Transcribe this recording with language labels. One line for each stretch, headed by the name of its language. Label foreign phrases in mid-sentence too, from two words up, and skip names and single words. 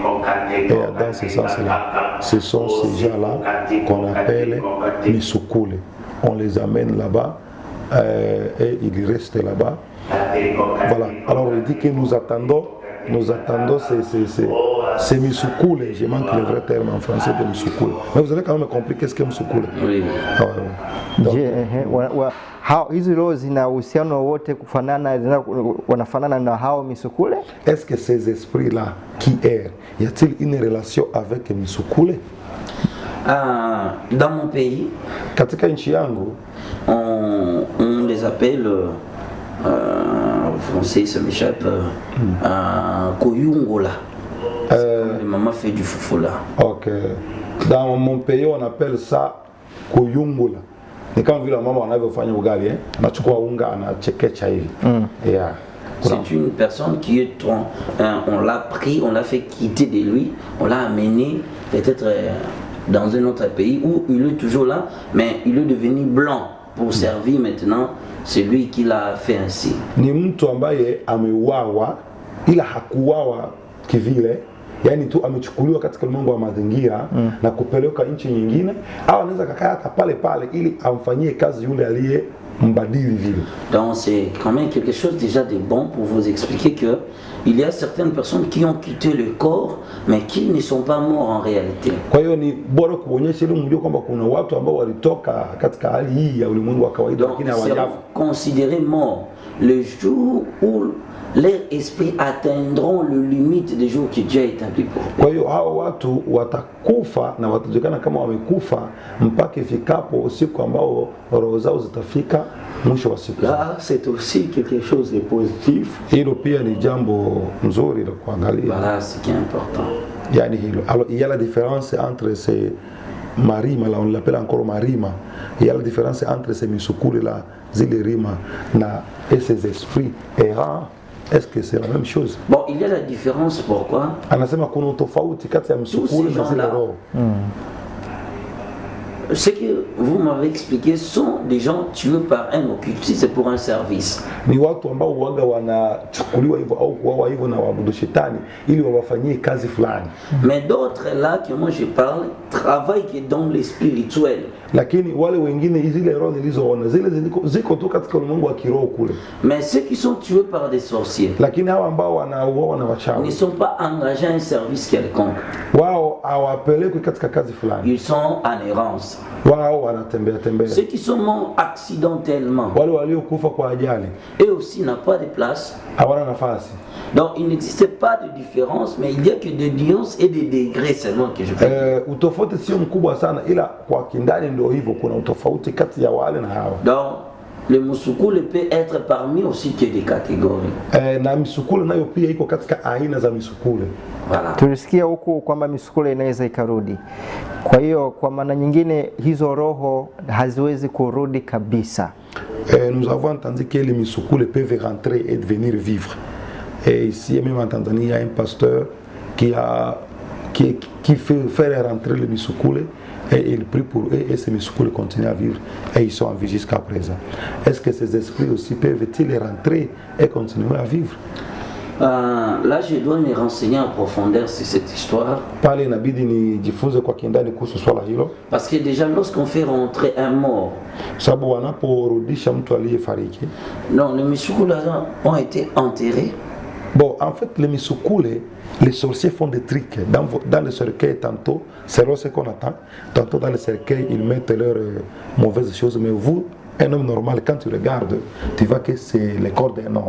French: Et dans ce sens-là, ce sont ces gens-là qu'on appelle Misukule. On les amène là-bas et ils restent là-bas. Voilà. Alors il dit que nous attendons ces Misukule. Je manque le vrai terme en français de Misukule. Mais vous avez quand même compris qu'est-ce que Misukule. Oui.
Swahili: Hizi roho zina uhusiano wote kufanana, wanafanana na hao Misukule?
French: Est-ce que ces esprits-là qui errent, y a-t-il une relation avec Misukule? Dans mon pays,
Swahili: Katika nchi yangu,
French: on les appelle, en français ça m'échappe, Koyungola. Les mamans fait du foufoula.
English: ok.
French: Dans mon pays, on appelle ça Kuyungula.
Swahili: Ni kama vile mama wanavyofanya ugali, anachukua unga anachekecha hivi.
English: Yeah.
French: C'est une personne qui est on l'a pris, on l'a fait quitter de lui, on l'a amené peut-être dans un autre pays où il est toujours là, mais il est devenu blanc pour servir maintenant celui qui l'a fait ainsi.
Swahili: Ni mtu ambaye ameuawa ila hakuuawa kivile, yani tu amechukuliwa katika ulimwengu wa mazingira na kupeleka nchi nyingine, au anaweza kakaa hata pale pale ili amfanyie kazi yule aliye mbadili vile.
French: Donc c'est quand même quelque chose déjà de bon pour vous expliquer que il y a certaines personnes qui ont quitté le corps mais qui ne sont pas morts en réalité.
Swahili: Kwa hiyo ni bora kuonyesha ili mjue kwamba kuna watu ambao walitoka katika hali hii ya ulimwengu wa kawaida lakini hawajafa.
French: Considérés morts le jour où leurs esprits atteindront le limite des jours que Dieu a établi pour eux.
Swahili: Kwa hiyo hao watu watakufa na watajulikana kama wamekufa mpaka ifikapo siku ambao roho zao zitafika mwisho wa siku.
French: Là, c'est aussi quelque chose de positif.
Swahili: Hilo pia ni jambo nzuri la kuangalia.
French: Voilà ce qui est important.
Swahili: Yani hilo.
French: Alors il y a la différence entre ces marima, là on l'appelle encore marima. Il y a la différence entre ces misukule là,
Swahili: zile rima na
French: et ces esprits errants. Est-ce que c'est la même chose? Bon, il y a la différence, pourquoi?
Swahili: Anasema kuna tofauti kati ya misukule na zile roho.
French: Ce que vous m'avez expliqué sont des gens tués par un occultiste pour un service.
Swahili: Ni watu ambao waga wanachukuliwa hivyo au kuuawa hivyo na waabudu shetani ili wawafanyie kazi fulani.
French: Mais d'autres là que moi je parle travaillent que dans le spirituel.
Swahili: Lakini wale wengine zile roho nilizoona zile ziko tu katika ulimwengu wa kiroho kule.
French: Mais ceux qui sont tués par des sorciers,
Swahili: lakini hao ambao wanauawa na wachawi
French: ne sont pas engagés à un service quelconque.
Swahili: Wao hawapelekwi katika kazi fulani.
French: Ils sont en errance.
Swahili: Wao wanatembea tembea.
French: Ceux qui sont morts accidentellement,
Swahili: wale waliokufa kwa ajali,
French: eux aussi n'ont pas de place.
Swahili: hawana nafasi.
French: Donc il n'existe pas de différence, mais il y a que des nuances et des degrés seulement que je peux.
Swahili: Utofauti sio mkubwa sana, ila kwa kindani ndio hivyo, kuna utofauti kati ya wale na hawa.
French: Donc le misukule peut être parmi aussi que des catégories.
Swahili: Na misukule nayo pia iko katika aina za misukule.
French: Voilà.
Swahili: Tulisikia huku kwamba misukule inaweza ikarudi. Kwa hiyo kwa maana nyingine hizo roho haziwezi kurudi kabisa.
French: Nous avons entendu que les misukule peuvent rentrer et venir vivre. Et ici même en Tanzanie, il y a un pasteur qui fait faire rentrer les misukule et il prie pour eux et ces misukule continuent à vivre et ils sont en vie jusqu'à présent. Est-ce que ces esprits aussi peuvent-ils rentrer et continuer à vivre? Là, je dois me renseigner en profondeur sur cette histoire.
Swahili: Pale inabidi nijifunze kwa kindani kuhusu swala hilo.
French: Parce que déjà lorsqu'on fait rentrer un mort,
Swahili: sababu wanaporudisha mtu aliyefariki,
French: non, les misukule ont été enterrés. Bon, en fait, les misukule, les sorciers font des trucs. Dans le cercueil, tantôt, c'est ce qu'on attend. Tantôt, dans le cercueil, ils mettent leurs mauvaises choses. Mais vous, un homme normal, quand tu regardes, tu vois que c'est le corps d'un homme.